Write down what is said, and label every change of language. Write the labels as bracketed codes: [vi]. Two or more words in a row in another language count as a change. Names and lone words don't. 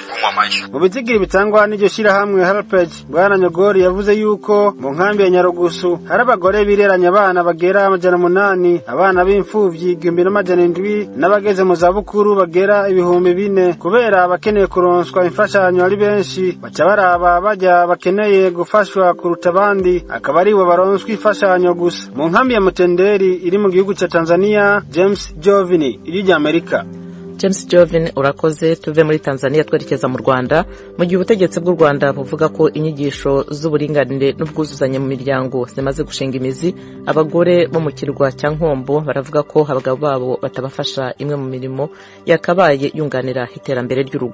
[rn] Mu bitigiri bitangwa n'iryo shira hamwe Helpage, Bwana Nyogori yavuze yuko mu nkambi ya Nyarugusu hari abagore bireranya abana bagera 800, abana b'imfuvyi 1700 n'abageze mu zabukuru bagera 4000. Kubera bakeneye kuronswa imfashanyo ari benshi, baca baraba bajya bakeneye gufashwa kuruta abandi akaba ari bo baronswa imfashanyo gusa. Mu nkambi ya Mutenderi iri mu gihugu cya Tanzania, James Joven, Ijwi ry'Amerika. James Joven urakoze. [rw] Tuve muri Tanzania twerekeza mu Rwanda, mu gihe ubutegetsi bw'u Rwanda buvuga ko inyigisho z'uburinganire n'ubwuzuzanye mu miryango zimaze gushinga imizi. Abagore bo mu kirwa cya Nkombo baravuga ko abagabo babo batabafasha imwe mu mirimo yakabaye yunganira iterambere ry'urugo.